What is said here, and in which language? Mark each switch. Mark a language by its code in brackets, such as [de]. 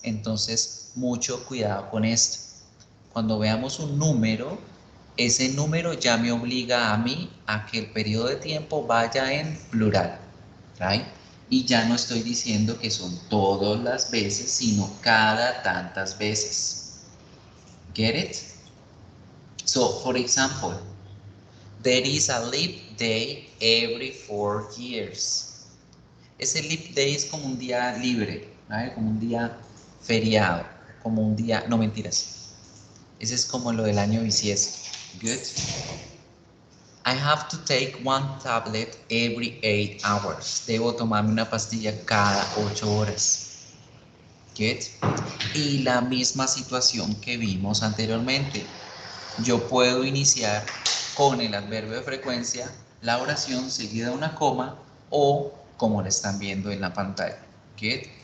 [es] Entonces, mucho cuidado con esto. Cuando veamos un número, ese número ya me obliga a mí a que el periodo de tiempo vaya en plural. ¿Right? Y ya no estoy diciendo que son todas las veces, sino cada tantas veces. [en] Get it? So, for example, there is a leap day every 4 years. [es] Ese leap day es como un día libre, ¿vale? Como un día feriado, como un día, no mentiras. Ese es como lo del año bisiesto. [en] Good. I have to take 1 tablet every 8 hours. [es] Debo tomarme una pastilla cada 8 horas. Good. Y la misma situación que vimos anteriormente. Yo puedo iniciar con el adverbio de frecuencia la oración seguida de una coma o como lo están viendo en la pantalla. Good.